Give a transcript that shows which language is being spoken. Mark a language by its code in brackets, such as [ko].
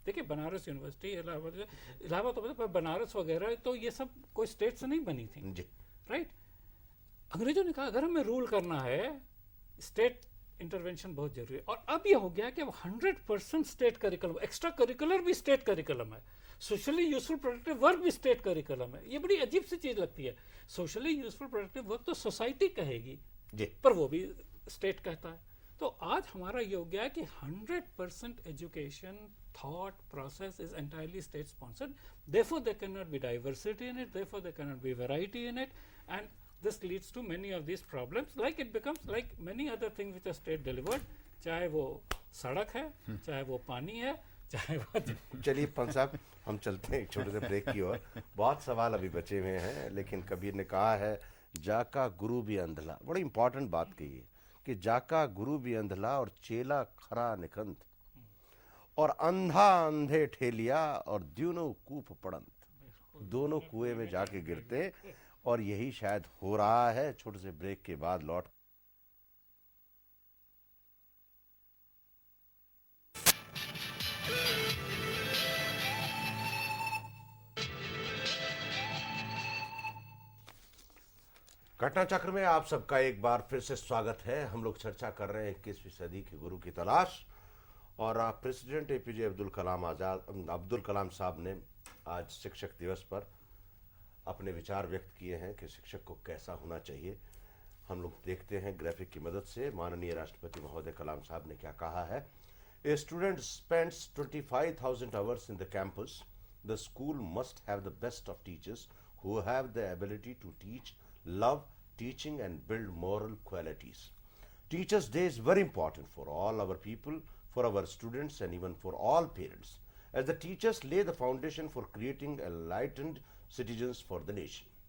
[hi] देखिए, बनारस यूनिवर्सिटी, इलाहाबाद तो बनारस वगैरह तो ये सब कोई स्टेट से नहीं बनी थी, राइट। अंग्रेजों ने कहा अगर हमें रूल करना है, स्टेट इंटरवेंशन बहुत जरूरी है। और अब ये हो गया कि अब 100% स्टेट करिकुलम, एक्स्ट्रा करिकुलर भी स्टेट करिकुलम है, सोशली यूजफुल प्रोडक्टिव वर्क भी स्टेट करिकुलम है। ये बड़ी अजीब सी चीज लगती है। सोशली यूजफुल प्रोडक्टिव वर्क तो सोसाइटी कहेगी जी। पर वो भी स्टेट कहता है। तो आज हमारा ये हो गया है कि [en] 100% education thought process is entirely state sponsored, therefore there cannot be diversity in it, therefore there cannot be variety in it, and this leads to many of these problems, like it becomes like many other things which are state delivered, [hi] चाहे वो सड़क है, चाहे वो [en] पानी है, चाहे वो [hi] चलिए पंत साहब, हम चलते हैं एक छोटे से ब्रेक की ओर। बहुत सवाल अभी बचे हुए हैं, लेकिन कबीर ने कहा है जाका गुरु भी अंधला। बड़ी इंपॉर्टेंट बात कही है कि जाका गुरु भी अंधला और चेला खरा निकंत, और अंधा अंधे ठेलिया और द्यूनो कूप पड़ंत, दोनों कुएं में जाके गिरते। और यही शायद हो रहा है। छोटे से ब्रेक के बाद लौट घटना चक्र में आप सबका एक बार फिर से स्वागत है। हम लोग चर्चा कर रहे हैं 21वीं सदी के गुरु की तलाश। और प्रेसिडेंट एपीजे अब्दुल कलाम साहब ने आज शिक्षक दिवस पर अपने विचार व्यक्त किए हैं कि शिक्षक को कैसा होना चाहिए। हम लोग देखते हैं ग्राफिक की मदद से माननीय राष्ट्रपति महोदय कलाम साहब ने क्या कहा है। [en] A student spends 25,000 hours in the campus. The school must have the best of teachers who have the ability to teach, love teaching and build moral qualities. Teachers Day is very important for all our people, for our students and even for all parents, as the teachers lay the foundation for creating enlightened citizens for the nation.